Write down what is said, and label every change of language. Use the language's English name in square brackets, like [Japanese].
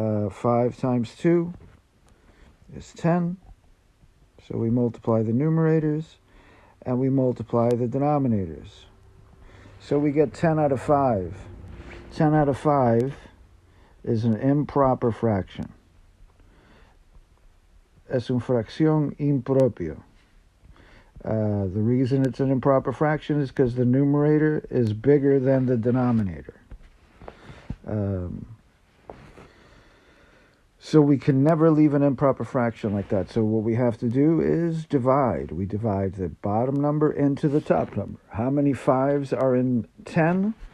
[English] 5 times 2 is 10. So we multiply the numerators and we multiply the denominators. So we get 10 out of 5. 10 out of 5 is an improper fraction. [Spanish] Es una fracción impropio. [English] The reason it's an improper fraction is because the numerator is bigger than the denominator. So we can never leave an improper fraction like that. So what we have to do is divide. We divide the bottom number into the top number. How many 5s are in 10?